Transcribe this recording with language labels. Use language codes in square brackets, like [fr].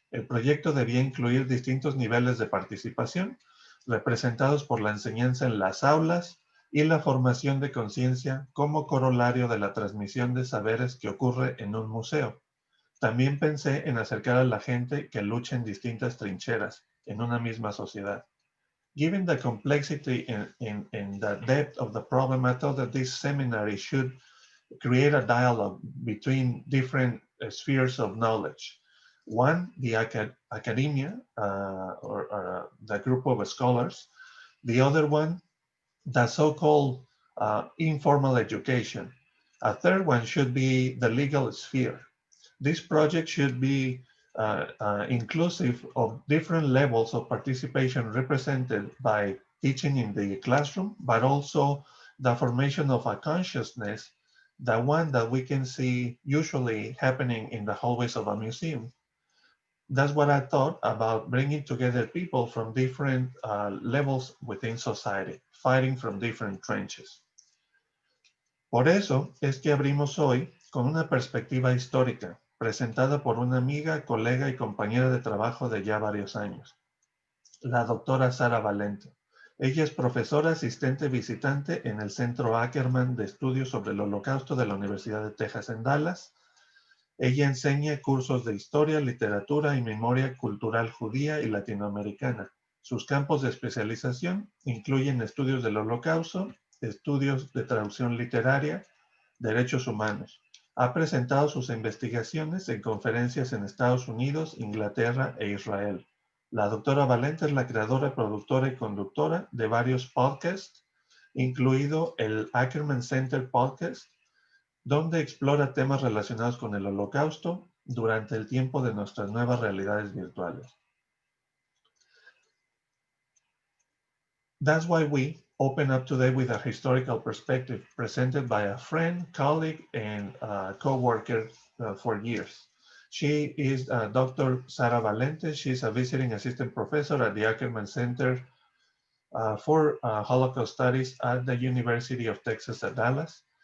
[es] El proyecto debía incluir distintos niveles de participación, representados por la enseñanza en las aulas y la formación de conciencia como corolario de la transmisión de saberes que ocurre en un museo. También pensé en acercar a la gente que lucha en distintas trincheras en una misma sociedad. [en] Given the complexity and the depth of the problem, I thought that this seminary should create a dialogue between different spheres of knowledge. One, the academia, or the group of scholars. The other one, the so-called informal education. A third one should be the legal sphere. This project should be inclusive of different levels of participation represented by teaching in the classroom, but also the formation of a consciousness, the one that we can see usually happening in the hallways of a museum. That's what I thought about bringing together people from different levels within society, fighting from different trenches. [es] Por eso es que abrimos hoy con una perspectiva histórica, presentada por una amiga, colega y compañera de trabajo de ya varios años, la doctora Sara Valente. Ella es profesora asistente visitante en el Centro Ackerman de Estudios sobre el Holocausto de la Universidad de Texas en Dallas. Ella enseña cursos de historia, literatura y memoria cultural judía y latinoamericana. Sus campos de especialización incluyen estudios del Holocausto, estudios de traducción literaria, derechos humanos. Ha presentado sus investigaciones en conferencias en Estados Unidos, Inglaterra e Israel. La doctora Valente es la creadora, productora y conductora de varios podcasts, incluido el Ackerman Center Podcast, donde explora temas relacionados con el Holocausto durante el tiempo de nuestras nuevas realidades virtuales. [en] That's why we open up today with a historical perspective presented by a friend, colleague, and co-worker for years. She is Dr. Sara Valente. She's a visiting assistant professor at the Ackerman Center for Holocaust Studies at the University of Texas at Dallas.